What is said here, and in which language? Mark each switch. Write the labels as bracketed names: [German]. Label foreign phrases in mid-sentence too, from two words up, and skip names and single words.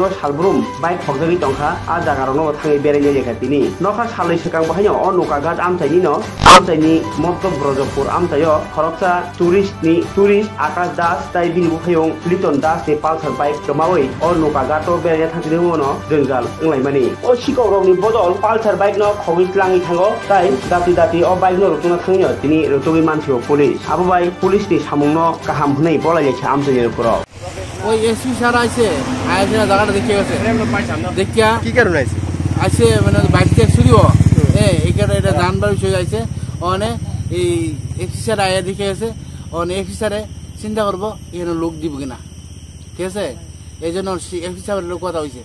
[Kok Borok] सालब्रुम बाइक हगजागि टंखा आ जागारनो थाङै बेरायनाय लेखातिनि नखा सालै सिगां बाहायनो अ नौकाघाट आमचाइनि मत्तब ब्रजपुर आमचाइयो खरकसा टुरिस्ट आकाश दास ताइ बिनि बुफायं लिटन दास नि पालसार बाइक गमावै अ नौकाघाट बेरायना थांखिनि उनाव जोंजाल ओंलायमानि अ सिकरनि बदल पालसार बाइक न खगैतलाङि थाङो ताइ दाति अ बाइक न रुतुना थाङियो तिनि रुतुगि मानसियो पुलिस आबोबाय पुलिसनि सामुंनो गाहाम हुनै बलायलेছে आमचाइनि नखराव [Bangla] ওই এসপি স্যার আইছে জায়গাটা দেখে গেছে দেখিয়া কি কারণে আইছে আইছে মানে বাইক থেকে শুরিও এইখানে এটা জানবার বিষয় আইছে অনে এই এসপি স্যার আয়া দেখে গেছে অনে এসপি স্যারে চিন্তা করবো এখানে লোক দিব কিনা ঠিক আছে এই জন্য এসপি স্যারের লোক কথা হয়েছে।